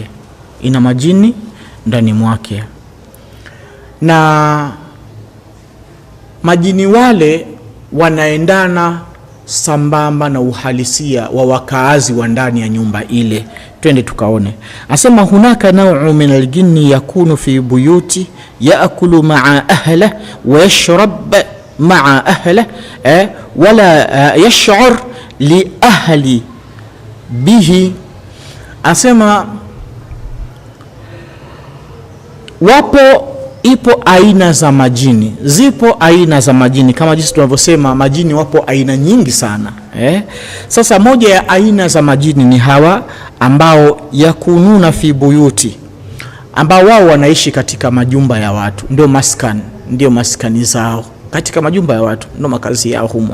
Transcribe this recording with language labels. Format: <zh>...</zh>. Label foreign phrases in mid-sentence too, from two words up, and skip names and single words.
<sw>Ina majini ndani mwake. Na majini wale wanaendana sambamba na uhalisia wa wakaazi wa ndani ya nyumba ile. Twende tukaone.</sw> <ar>Asema هناك نوع من الجن يكون في بيوت يأكل مع أهله ويشرب مع أهله ولا يشعر لأهل به.</ar> <sw>Asema ipo aina za majini. Zipo aina za majini kama jinsi tunavyosema majini wapo aina nyingi sana. Sasa moja ya aina za majini ni hawa ambao</sw> <ar>يكونون في بيوت,</ar> <sw>ambao wao wanaishi katika majumba ya watu, ndio maskani zao katika majumba ya watu, ndio makazi yao humo.</sw>